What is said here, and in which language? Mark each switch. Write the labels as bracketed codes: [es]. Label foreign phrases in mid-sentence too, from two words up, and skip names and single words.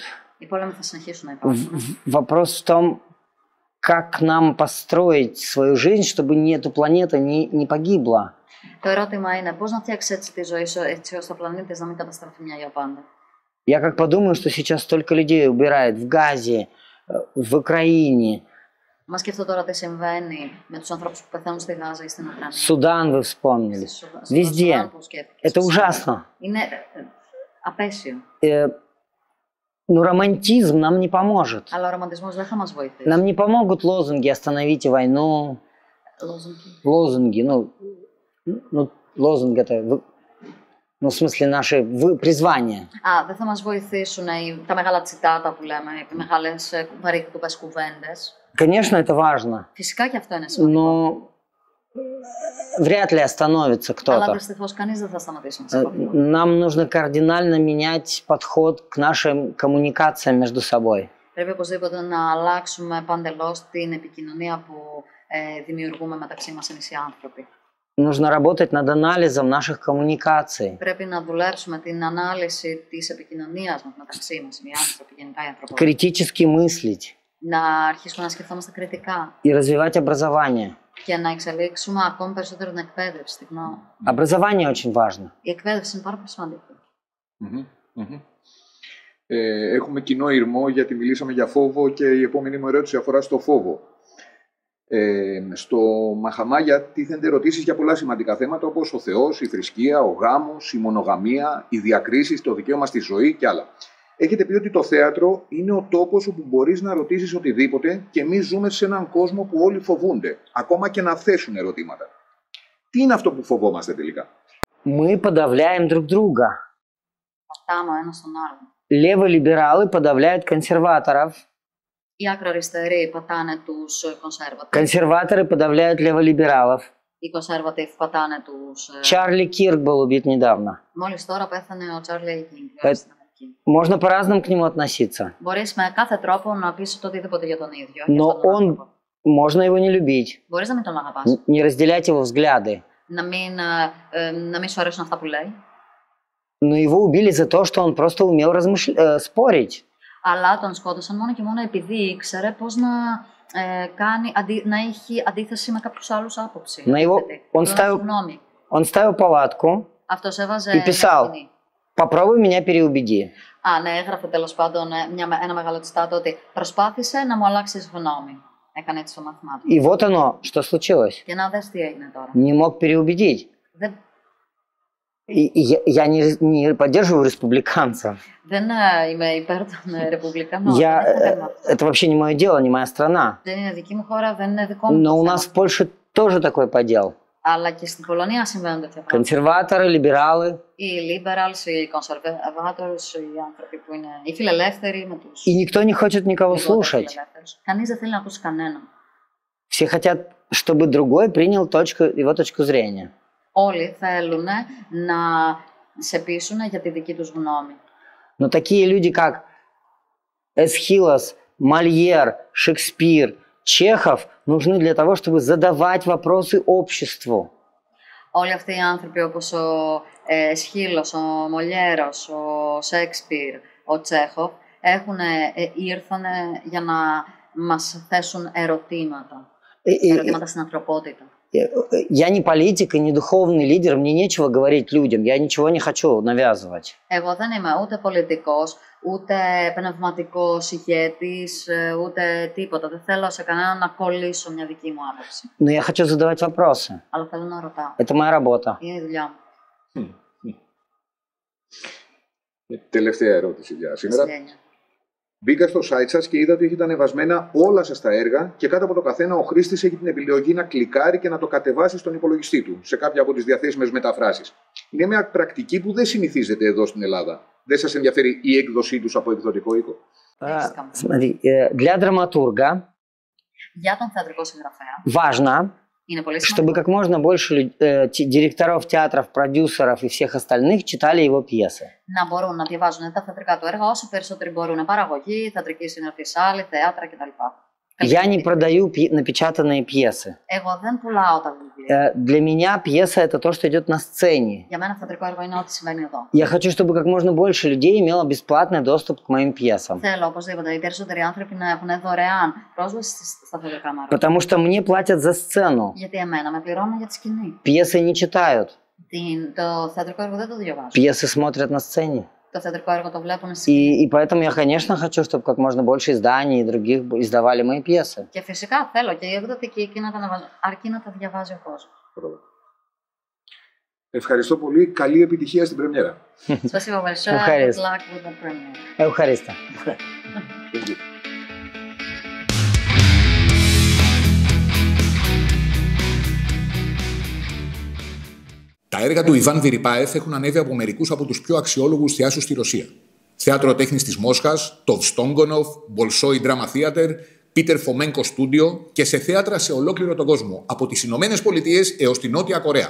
[el] Οι πόλεμοι θα συνεχίσουν να υπάρχουν. [ru] Вопрос в том, как нам построить свою жизнь, чтобы эта планета не погибла. [el] Το ερώτημα είναι πώς να φτιάξεις έτσι τη ζωή σου, έτσι ώστε ο πλανήτης να μην καταστραφεί μια για πάντα. [ru] Я как подумаю, что сейчас столько людей убирает в Газе, в Украине. [el] Μα σκεφτώ τώρα τι συμβαίνει με τους ανθρώπους που πεθαίνουν στη Γάζα ή στην Ουκρανία. [ru] Судан вы вспомнили. Везде. Это ужасно. [el] Είναι απέσιο. [ru] Но романтизм нам не поможет. [el] Αλλά ο ρομαντισμός δεν θα μας βοηθήσει. [ru] Нам не помогут лозунги «Остановите войну». Лозунги, лозунг это, в смысле наши призвания. [el] Δεν θα μας βοηθήσουν τα μεγάλα τσιτάτα που λέμε, οι μεγάλες βαρύκουπες κουβέντες. [ru] Конечно, это важно. [el] Φυσικά και αυτό είναι σημαντικό. [ru] Но Вряд ли остановится [el] Αλλά [ru] кто-то. [el] δυστυχώς κανείς δεν θα σταματήσει να σε κόβει. [ru] Нам нужно кардинально менять подход к нашим коммуникациям между собой. [el] Πρέπει οπωσδήποτε να αλλάξουμε παντελώς την επικοινωνία που δημιουργούμε μεταξύ μας εμείς οι άνθρωποι. [ru] Нужно работать над анализом наших коммуникаций. [el] Πρέπει να δουλέψουμε την ανάλυση της επικοινωνίας μας μεταξύ μας, οι άνθρωποι, γενικά οι ανθρωπότητες. [ru] Критически мыслить [el] Να αρχίσουμε να σκεφτόμαστε κριτικά [ru] и развивать образование. [el] και να εξελίξουμε ακόμη περισσότερο την εκπαίδευση, τη γνώμη. [ru] Образование очень важно. [el] Η εκπαίδευση είναι πάρα πολύ σημαντική. Έχουμε κοινό ηρμό γιατί μιλήσαμε για φόβο και η επόμενη μου ερώτηση αφορά στο φόβο. Στο Μαχαμάγια τίθενται ερωτήσεις για πολλά σημαντικά θέματα όπως ο Θεός, η θρησκεία, ο γάμος, η μονογαμία, οι διακρίσεις, το δικαίωμα στη ζωή και άλλα. Έχετε πει ότι το θέατρο είναι ο τόπος όπου μπορείς να ρωτήσεις οτιδήποτε και εμείς ζούμε σε έναν κόσμο που όλοι φοβούνται, ακόμα και να θέσουν ερωτήματα. Τι είναι αυτό που φοβόμαστε τελικά? [ru] Мы подавляем друг друга. [el] Πατάμε ο ένας τον άλλον. [ru] Леволибералы подавляют консерваторов. [el] Οι ακροαριστεροί πατάνε τους conservative. [ru] Консерваторы подавляют леволибералов. [el] Οι conservative πατάνε τους... [ru] Чарли Кирк был убит недавно. [el] Μόλις τώρα πέθανε ο Charlie King στην Αμερική. [ru] Можно по-разному к нему относиться. [el] Μπορείς με κάθε τρόπο να πεις το οτιδήποτε για τον ίδιο. [ru] Но можно его не любить. [el] Μπορείς να μην τον αγαπάς. [ru] Не разделять его взгляды. [el] Να μην σου αρέσουν αυτά που λέει. [ru] Но его убили за то, что он просто умел спорить. [el] Αλλά τον σκότωσαν μόνο και μόνο επειδή ήξερε πώς να έχει αντίθεση με κάποιους άλλους άποψη. [ru] Он ставил палатку и писал: «Попробуй меня переубеди». [el] Ναι, έγραφε τέλος πάντων ένα μεγάλο τσιτάτο ότι προσπάθησε να μου αλλάξεις γνώμη. Έκανε έτσι το μάθημά του. [ru] И вот оно, что случилось. [el] Και να δες τι έγινε τώρα. [ru] Не мог переубедить. Я не поддерживаю республиканцев. [el] Δεν είμαι υπέρ των ρεπουμπλικανών. [ru] Это вообще не мое дело, не моя страна. [el] Δεν είναι δική μου χώρα, δεν είναι δικό μου. [ru] Но у нас в Польше тоже такой подел. [el] Αλλά και στην Πολωνία συμβαίνουν τέτοια πράγματα. [ru] Консерваторы, λιμπερалы. [el] Οι liberals, οι conservators, οι άνθρωποι που είναι οι φιλελεύθεροι με τους. [ru] И никто не хочет никого слушать. [el] Κανείς δεν θέλει να ακούσει κανέναν. [ru] Все хотят, чтобы другой принял его точку зрения. [el] Όλοι θέλουν να σε πείσουν για τη δική τους γνώμη. [ru] Но такие люди, как Эсхилос, Мольер, Шекспир, Чехов, нужны для того, чтобы задавать вопросы обществу. [el] Όλοι αυτοί οι άνθρωποι όπως ο Εσχύλος, ο Μολιέρος, ο Σέξπιρ, ο Τσέχοφ ήρθαν για να μας θέσουν ερωτήματα. Ερωτήματα στην ανθρωπότητα. [ru] Я не политик и не духовный лидер, мне нечего говорить людям, я ничего не хочу навязывать. [el] Εγώ δεν είμαι ούτε πολιτικός, ούτε πνευματικός ηγέτης, ούτε τίποτα. Δεν θέλω σε κανέναν να κολλήσω μια δική μου άποψη. [ru] Но я хочу задавать вопросы. [el] Αλλά θέλω να ρωτάω. [ru] Это моя работа. [el] Είναι η δουλειά μου. Τελευταία ερώτηση για σήμερα. Μπήκα στο site σας και είδα ότι έχετε ανεβασμένα όλα σας τα έργα και κάτω από το καθένα ο χρήστης έχει την επιλογή να κλικάρει και να το κατεβάσει στον υπολογιστή του, σε κάποια από τις διαθέσιμες μεταφράσεις. Είναι μια πρακτική που δεν συνηθίζεται εδώ στην Ελλάδα. Δεν σας ενδιαφέρει η έκδοσή τους από εκδοτικό οίκο? [ru] Смотри, для драматурга [el] για τον θεατρικό συγγραφέα [ru] важно, чтобы как можно больше директоров театров, продюсеров и всех остальных читали его пьесы. [el] Να μπορούν να διαβάζουν τα θεατρικά του έργα όσο περισσότεροι μπορούν. Παραγωγή, θεατρική συγγραφής, άλλη, θέατρα κτλ. [ru] Я не продаю напечатанные пьесы. [el] Εγώ δεν πουλάω τα βιβλία. [ru] Для меня пьеса это то, что идет на сцене. [el] Για μένα θεατρικό έργο είναι ό,τι συμβαίνει εδώ. [ru] Я хочу, чтобы как можно больше людей имело бесплатный доступ к моим пьесам. [el] Θέλω οπωσδήποτε οι περισσότεροι άνθρωποι να έχουν δωρεάν πρόσβαση στα θεατρικά μου έργα. [ru] Потому что мне платят за σцену. [el] Γιατί εμένα με πληρώνουν για τη σκηνή. [ru] Пьесы не читают. [el] Το θεατρικό έργο δεν το διαβάζουν. [ru] Πьесы смотрят на сцене. [el] Το θεατρικό έργο το βλέπουν στη σκηνή. [ru] И поэтому я, конечно, хочу, чтобы как можно больше изданий и других издавали мои пьесы. [el] Και φυσικά θέλω και οι εκδοτικοί εκεί να τα αναβάζουν, αρκεί να τα διαβάζει ο κόσμος. Ευχαριστώ πολύ. Καλή επιτυχία στην πρεμιέρα. [ru] Спасибо большое. [en] Good luck with the premiere. [el] Ευχαριστώ. Τα έργα του Ιβάν Βιριπάεφ έχουν ανέβει από μερικούς από τους πιο αξιόλογους θεάσους στη Ρωσία. Θέατρο Τέχνης της Μόσχας, το Στόγκονοφ, Bolshoi Drama Theater, Peter Fomenko Studio και σε θέατρα σε ολόκληρο τον κόσμο, από τις Ηνωμένες Πολιτείες έως τη Νότια Κορέα.